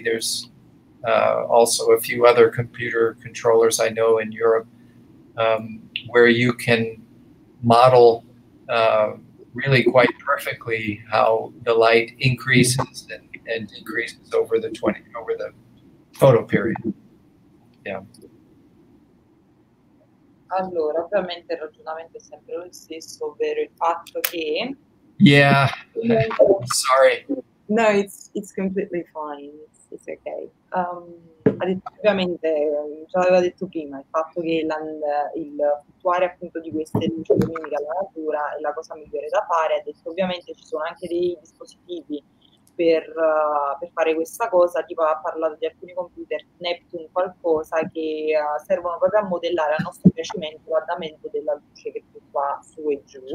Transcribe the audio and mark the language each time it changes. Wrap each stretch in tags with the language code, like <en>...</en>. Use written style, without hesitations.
<en>There's also a few other computer controllers I know in Europe, where you can model really quite perfectly how the light increases and decreases over the photo period. Yeah.</en> <it>Allora, ovviamente il ragionamento è sempre lo stesso, ovvero il fatto che...</it> <en>Yeah, sorry. No, it's completely fine, it's okay.</en> <it>Ha detto, ovviamente, già l'aveva detto prima, il fatto che il fluttuare appunto di queste luci luminiche alla natura è la cosa migliore da fare. Ha detto, ovviamente ci sono anche dei dispositivi per fare questa cosa, tipo ha parlato di alcuni computer Neptune qualcosa che servono proprio a modellare a nostro piacimento l'andamento della luce che fluttua su e giù.</it>